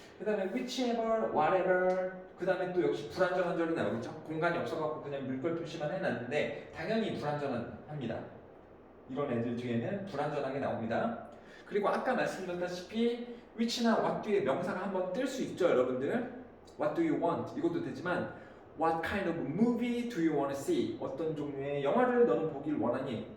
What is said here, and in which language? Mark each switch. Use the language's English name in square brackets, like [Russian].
[Korean] 그 다음에 whichever, whatever. 그 다음에 또 역시 불완전한 절이 나오겠죠. 공간이 없어갖고 그냥 물결 표시만 해놨는데 당연히 불완전합니다. 이런 애들 뒤에는 불완전하게 나옵니다. 그리고 아까 말씀드렸다시피 which나 what 뒤에 명사가 한번 뜰 수 있죠, 여러분들. [English] What do you want? [Korean] 이것도 되지만 [English] What kind of movie do you want to see? [Korean] 어떤 종류의 영화를 너는 보길 원하니?